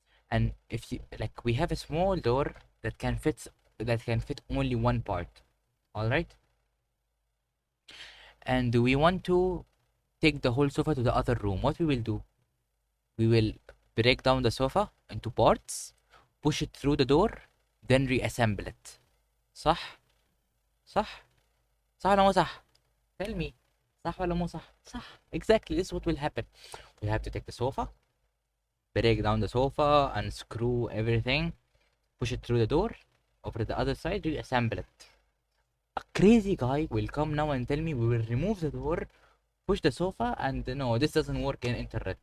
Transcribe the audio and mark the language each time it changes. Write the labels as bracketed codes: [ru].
[en] And if you like, we have a small door that can fit only 1 part. All right, and we want to take the whole sofa to the other room. What we will do? We will break down the sofa into parts, push it through the door, then reassemble it. [ar] صح؟ صح؟ صح ولا مو صح؟ [en] Tell me. [ar] صح ولا مو صح؟ صح. [en] Exactly, this is what will happen. We have to take the sofa, break down the sofa, unscrew everything, push it through the door, over the other side, reassemble it. A crazy guy will come now and tell me we will remove the door, push the sofa, and no, this doesn't work in internet.